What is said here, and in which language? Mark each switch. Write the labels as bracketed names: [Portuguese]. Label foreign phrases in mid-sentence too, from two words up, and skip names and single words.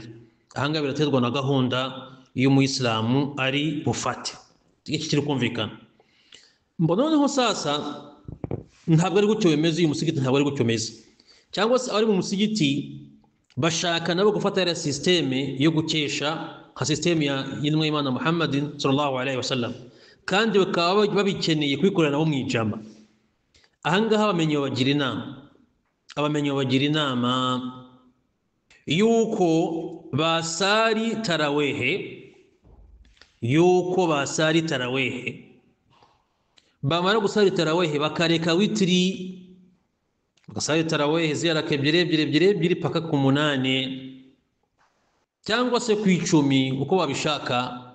[Kinyarwanda] Ahangaha biraterwa na gahunda iyo umuyisilamu ari bufate. Iki kiri kumvikana. Noneho sasa ntabwo ari gutyo bimeze, uyu musigiti ntabwo ari gutyo bimeze, cyangwa se ari mu musigiti bashaka nabo gufata ya systeme yo gukesha nka systeme ya y'intumwa y'Imana Muhammadin [Arabic] صلى الله عليه وسلم, [Kinyarwanda] kandi bakaba babikeneye kwikorera nabo mu ijama. Ahangaha abamenyi bagira inama yuko basari tarawehe bamara gusari tarawehe bakareka witiri, bagasari tarawehe ziyaraka ebyiri paka ku 8 cyangwa se ku 10 uko babishaka.